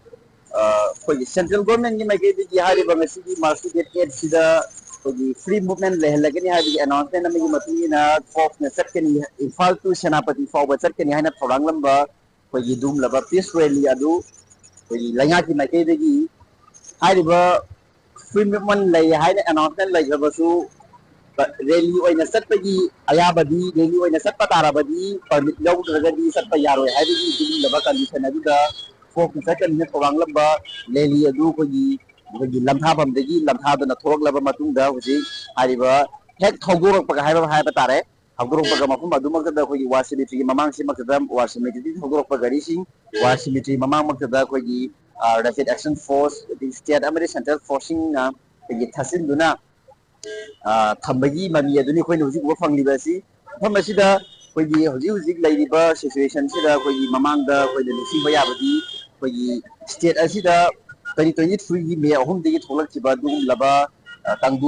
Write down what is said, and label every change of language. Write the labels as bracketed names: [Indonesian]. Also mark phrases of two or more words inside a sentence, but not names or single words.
[Manipuri] khoi [English] central government [Manipuri] ki makai digi hari ba ngasi ki march date 8 sida khoi [English] free movement [Manipuri] lehlagani hari announcement ami mati na FOCS na chatkani Imphal to Senapati fawba chatkani haina thorang lamba khoi dum laba [English] peace rally [Manipuri] adu khoi langa ki makai digi hari ba [English] free movement [Manipuri] lay haina announcement lay gabasu rally oina satpagi ayabadi rally oina satpa tarabadi permit lawdragadi satpa yaroi haibagi dum laba condition aduda FOCS chakan ne thorang lamba rally adu kogi lamthabam dagi lamthadana thorok laba matungda hoji hariba hek thogorok paga haiba tare thogorok paga mafum adumak da kogi [English] war cemetery [Manipuri] mamang simakda [English] war cemetery [Manipuri] thogorok paga [English] rising war cemetery [Manipuri] mamang makda kogi [English] rapid action force the state [Manipuri] amari [English] central forcing [Manipuri] na kogi thasin duna thambagi mami aduni khoi nuji go phangli ba si thamasi da khoi gi hoji lairiba situation sida khoi gi mamang da khoi de lising ba yabadi khoi gi state asida 2023 gi me ahum de tholak chiba dum laba tangdu